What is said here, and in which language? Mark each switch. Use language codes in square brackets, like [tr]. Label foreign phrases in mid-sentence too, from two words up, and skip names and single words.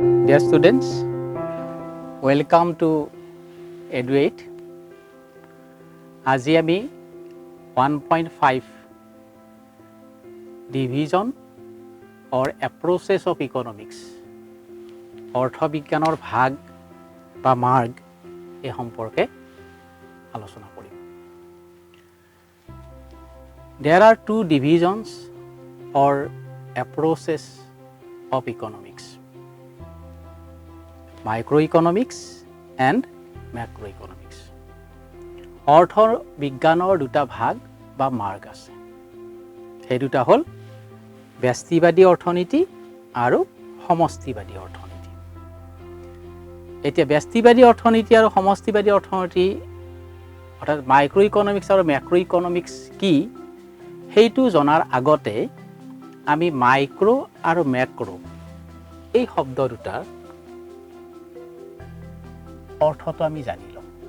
[en] Dear students, welcome to Eduate. [as] আজি আমি [en] 1.5 division or approaches of economics [as] অৰ্থবিজ্ঞানৰ ভাগ বা মাৰ্গ এই সম্পৰ্কে আলোচনা কৰিম। [en] There are two divisions or approaches of economics: microeconomics and macroeconomics. [as] অৰ্থৰ বিজ্ঞানৰ দুটা ভাগ বা মাৰ্গ আছে। সেই দুটা হ'ল ব্যষ্টিবাদী অৰ্থনীতি আৰু সমষ্টিবাদী অৰ্থনীতি। এতিয়া ব্যষ্টিবাদী অৰ্থনীতি আৰু সমষ্টিবাদী অৰ্থনীতি অৰ্থাৎ মাইক্ৰ'ইকনমিক্স আৰু মেক্ৰ'ইকনমিক্স কি সেইটো জনাৰ আগতে আমি মাইক্ৰ' আৰু মেক্ৰ' এই শব্দ দুটাৰ অৰ্থটো আমি জানি লওঁ।